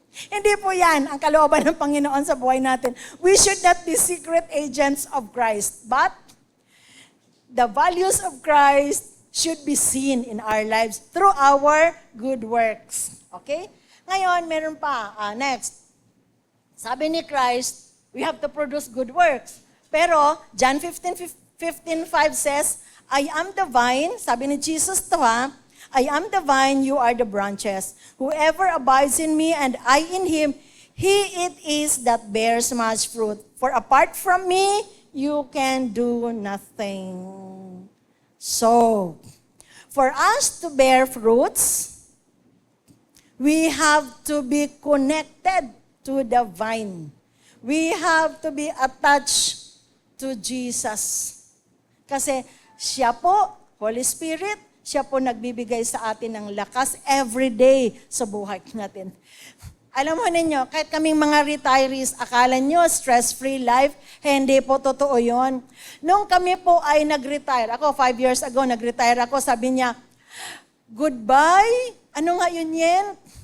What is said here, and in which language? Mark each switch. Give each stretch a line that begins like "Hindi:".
Filipino: Hindi po yan ang kalooban ng Panginoon sa buhay natin.
English: We should not be secret agents of Christ, but the values of Christ should be seen in our lives through our good works. Okay?
Filipino: Ngayon, meron pa.
English: Next.
Filipino: Sabi ni
English: Christ, we have to produce good works.
Filipino: Pero,
English: John 15:5 says, I am the vine.
Filipino: Sabi ni Jesus to
English: I am the vine, you are the branches. Whoever abides in me and I in him, he it is that bears much fruit. For apart from me, you can do nothing. So, for us to bear fruits, we have to be connected to the vine. We have to be attached to Jesus.
Filipino: Kasi siya po, Holy Spirit, siya po nagbibigay sa atin ng lakas
English: every day
Filipino: sa buhay natin. Alam mo ninyo, kahit kaming mga retirees, akala nyo
English: stress-free life,
Filipino: hindi po totoo yon. Nung kami po ay nag-retire, ako 5 years ago, nag-retire ako, sabi niya, goodbye, ano nga yun yan?